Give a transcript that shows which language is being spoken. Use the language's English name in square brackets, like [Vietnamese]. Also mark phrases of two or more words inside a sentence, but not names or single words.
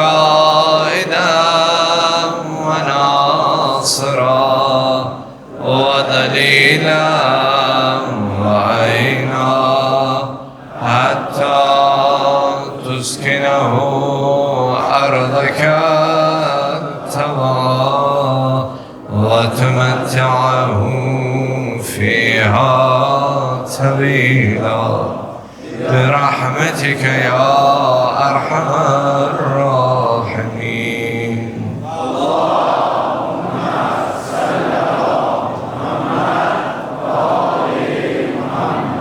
[Arabic] قائدا وناصرا ودليلا وعينا حتى تسكنه أرضك طوعا وتمتعه فيها طويلا برحمتك يا أرحم الراحمين. اللهم صل على محمد وآل محمد.